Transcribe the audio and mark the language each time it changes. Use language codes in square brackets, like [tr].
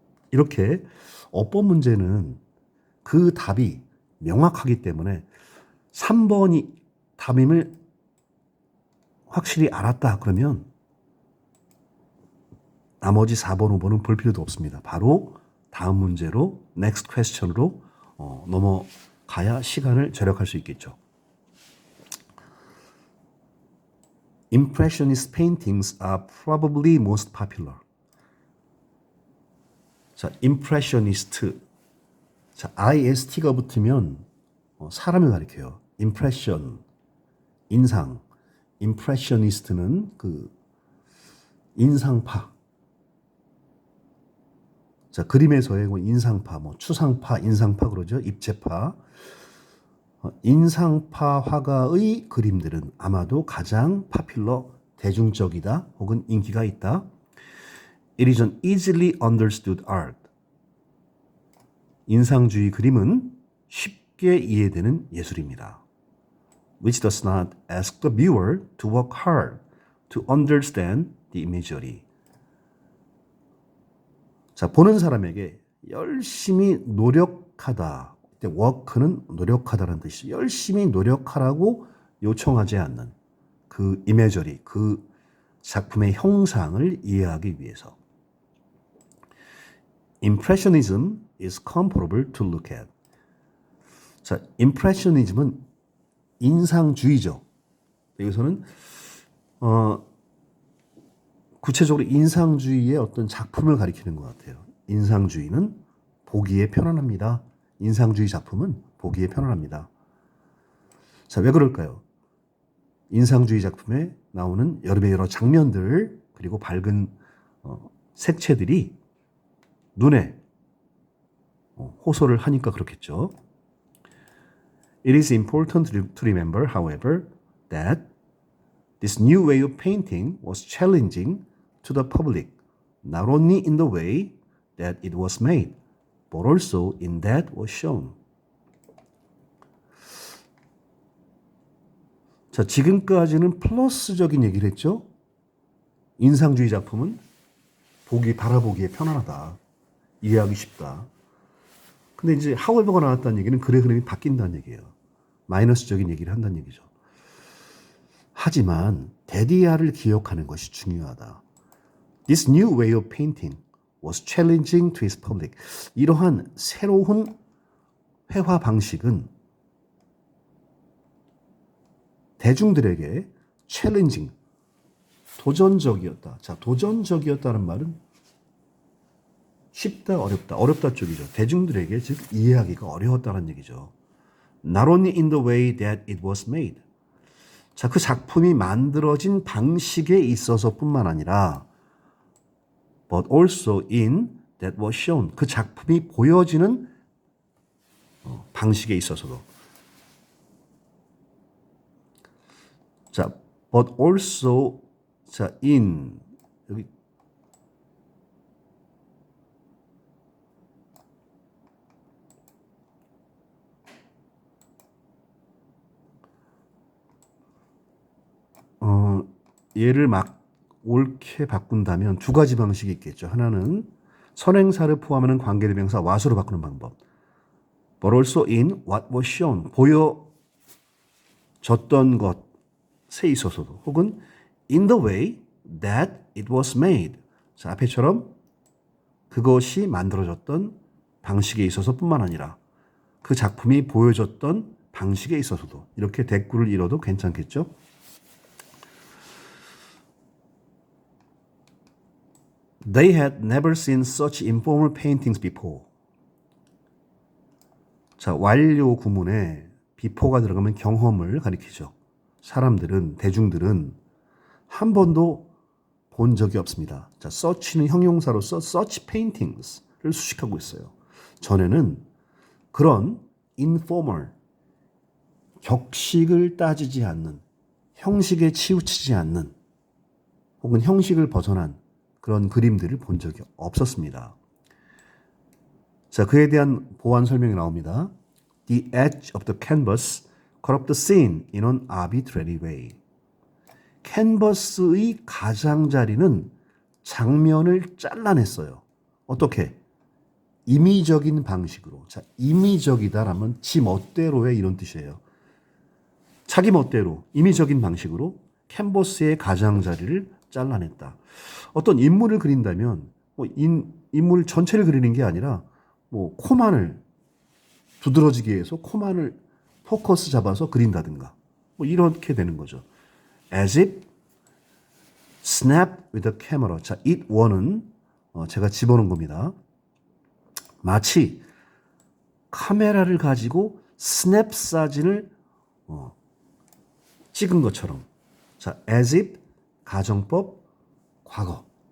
[ko] 이렇게 어법 문제는 그 답이 명확하기 때문에 3번이 답임을 확실히 알았다 그러면 나머지 4번, 5번은 볼 필요도 없습니다. 바로 다음 문제로 [en] next question [ko] 으로 넘어가야 시간을 절약할 수 있겠죠. [en] Impressionist paintings are probably most popular. [ko] 자, impressionist. 자, ist가 붙으면 사람을 가리켜요. impression, 인상. impressionist는 그 인상파. 자, 그림에서의 인상파, 추상파, 인상파 그러죠. 입체파. 인상파 화가의 그림들은 아마도 가장 파퓰러, 대중적이다 혹은 인기가 있다. [en] It is an easily understood art. [ko] 인상주의 그림은 쉽게 이해되는 예술입니다. [en] Which does not ask the viewer to work hard to understand the imagery. [ko] 자, 보는 사람에게 열심히 노력하다. work는 노력하다라는 뜻이죠. 열심히 노력하라고 요청하지 않는 그 imagery, 그 작품의 형상을 이해하기 위해서. [en] Impressionism is comparable to look at. [ko] 자, impressionism은 인상주의죠. 여기서는 구체적으로 인상주의의 어떤 작품을 가리키는 것 같아요. 인상주의는 보기에 편안합니다. 인상주의 작품은 보기에 편안합니다. 자, 왜 그럴까요? 인상주의 작품에 나오는 여름의 여러 장면들 그리고 밝은 색채들이 눈에 호소를 하니까 그렇겠죠. [en] It is important to remember, however, that this new way of painting was challenging to the public, not only in the way that it was made, but also in that was shown. [ko] 자, 지금까지는 플러스적인 얘기를 했죠. 인상주의 작품은 바라보기에 편안하다. 이해하기 쉽다. 근데 이제 however가 나왔다는 얘기는 글의 흐름이 바뀐다는 얘기예요. 마이너스적인 얘기를 한다는 얘기죠. 하지만 데디아를 기억하는 것이 중요하다. [en] This new way of painting was challenging to its public. [ko] 이러한 새로운 회화 방식은 대중들에게 challenging, 도전적이었다. 자, 도전적이었다는 말은 쉽다, 어렵다. 어렵다 쪽이죠. 대중들에게 즉 이해하기가 어려웠다는 얘기죠. [en] Not only in the way that it was made. [ko] 자, 그 작품이 만들어진 방식에 있어서뿐만 아니라 [en] but also in that was shown. [ko] 그 작품이 보여지는 방식에 있어서도. 자, but also 자, in 여기 얘를 막 옳게 바꾼다면 두 가지 방식이 있겠죠. 하나는 선행사를 포함하는 관계대명사 was로 바꾸는 방법. [en] But also in what was shown. [ko] 보여졌던 것에 있어서도 혹은 [en] in the way that it was made. [ko] 자, 앞에처럼 그것이 만들어졌던 방식에 있어서뿐만 아니라 그 작품이 보여졌던 방식에 있어서도 이렇게 대꾸를 이뤄도 괜찮겠죠. [en] They had never seen such informal paintings before. [ko] 자, 완료 구문에 before가 들어가면 경험을 가리키죠. 대중들은 한 번도 본 적이 없습니다. 자, such는 형용사로서 such paintings를 수식하고 있어요. 전에는 그런 informal, 격식을 따지지 않는, 형식에 치우치지 않는, 혹은 형식을 벗어난 그런 그림들을 본 적이 없었습니다. 자, 그에 대한 보완 설명이 나옵니다. [en] The edge of the canvas cut up the scene in an arbitrary way. [ko] 캔버스의 가장자리는 장면을 잘라냈어요. 어떻게? 임의적인 방식으로. 자, 임의적이다라면 지 멋대로의 이런 뜻이에요. 자기 멋대로 임의적인 방식으로 캔버스의 가장자리를 잘라냈다. 어떤 인물을 그린다면 인물 전체를 그리는 게 아니라 코만을 두드러지게 해서 코만을 포커스 잡아서 그린다든가 이렇게 되는 거죠. [en] As if snapped with a camera. [ko] 자, it one은 제가 집어넣은 겁니다. 마치 카메라를 가지고 스냅 사진을 찍은 것처럼. 자, as if 가정법 과거.